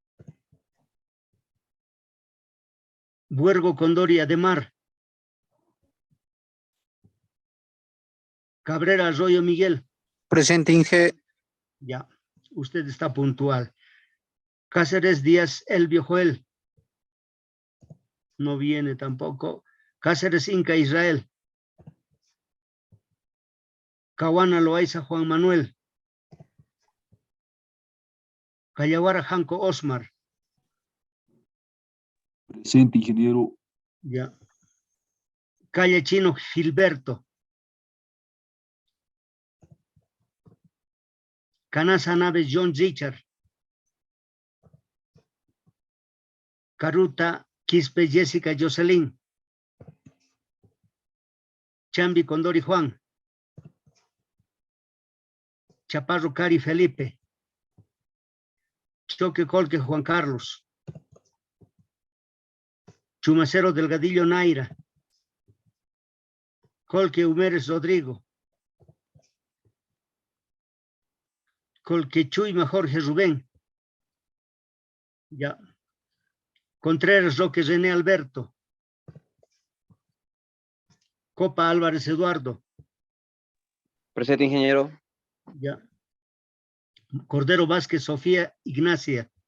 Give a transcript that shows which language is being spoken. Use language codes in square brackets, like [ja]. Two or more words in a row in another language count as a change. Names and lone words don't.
[es] Buergo Condoria de Mar. Cabrera Arroyo Miguel. Presente, Inge. Ya, usted está puntual. Cáceres Díaz Elvio Joel. No viene tampoco. Cáceres Inca Israel. Caguana Loaiza Juan Manuel. Callaguara Janco Osmar. Presente, ingeniero. Ya. Calle Chino Gilberto. Canasa Naves John Richard. Caruta Quispe Jessica Jocelyn. Chambi Condori Juan. Chaparro Cari Felipe. Choque Colque Juan Carlos. Chumacero Delgadillo Naira. Colque Humérez Rodrigo. Colque Chuyma Jorge Rubén. Ya. Contreras Roque René Alberto. Copa Álvarez Eduardo. Presente, ingeniero. Ya. Cordero Vázquez Sofía Ignacia.